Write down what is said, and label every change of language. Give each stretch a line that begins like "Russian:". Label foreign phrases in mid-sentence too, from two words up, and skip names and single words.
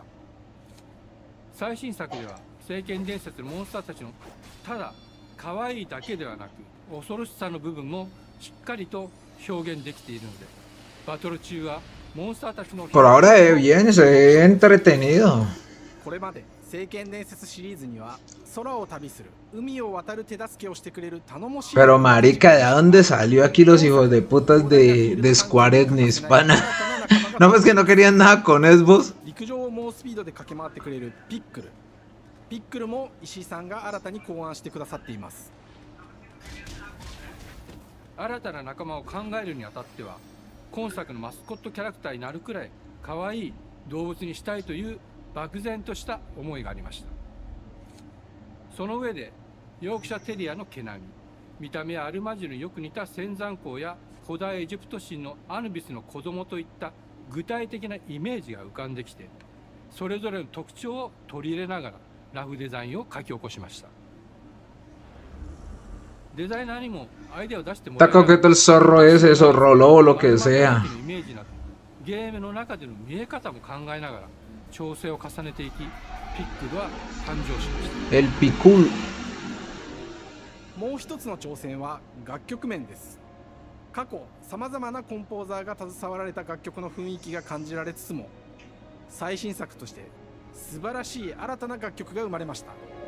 Japanese: 最新作では聖剣伝説のモンスターたちのただ可愛いだけではなく恐ろしさの部分もしっかりと表現できているので、バトル中はモンスターたちの
Spanish: Por ahora bien, se ve entretenido.
Japanese: これまで聖剣伝説シリーズには空を旅する海を渡る手助けをしてくれる頼もしい
Spanish: Pero marica, ¿de dónde salió aquí los hijos de putas de Square Enix, pana? No, pues que no querían nada con Xbox.
Japanese: 陸上を猛スピードで駆け回ってくれるピックル。ピックルも石井さんが新たに考案してくださっています。新たな仲間を考えるにあたっては、今作のマスコットキャラクターになるくらい可愛い動物にしたいという漠然とした思いがありました。その上でヨークシャテリアの毛並み、見た目やアルマジルによく似た仙山港や古代エジプト神のアヌビスの子供といった具体的なイメージが浮かんできて、それぞれの特徴を取り入れながらラフデザインを書き起こしました。デザイナーにもアイデアを出してもらい
Spanish: Está coqueto el zorro ese, zorro lobo, lo que sea.
Japanese: ゲームの中での見え方も考えながら調整を重ねていき、ピックルは誕生しました。
Spanish: El Picul.
Japanese: もう一つの挑戦は楽曲面です。過去さまざまなコンポーザーが携わられた楽曲の雰囲気が感じられつつも、最新作として素晴らしい新たな楽曲が生まれました。